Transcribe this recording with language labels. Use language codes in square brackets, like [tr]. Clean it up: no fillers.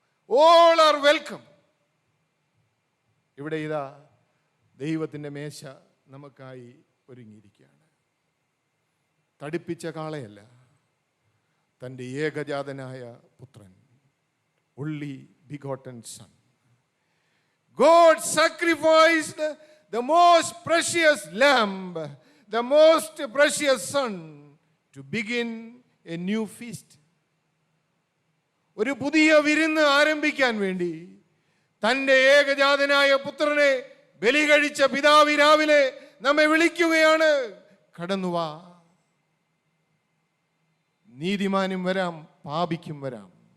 [en] All are welcome. [ml] ഇവിടെ ഇതാ ദൈവത്തിൻ്റെ മേശ നമുക്കായി ഒരുങ്ങിയിരിക്കുകയാണ്. തടിപ്പിച്ച കാളയല്ല, തൻ്റെ ഏകജാതനായ പുത്രൻ, [en] only begotten son. God sacrificed the most precious lamb, the most precious son, to begin a new feast. [ml] ഒരു പുതിയ വിരുന്ന് ആരംഭിക്കാൻ വേണ്ടി തൻ്റെ ഏകജാതനായ പുത്രനെ ബലി കഴിച്ച പിതാവ് രാവിലെ നമ്മെ വിളിക്കുകയാണ്. കടന്നുവാ, നീതിമാനും വരാം, പാപിക്കും വരാം.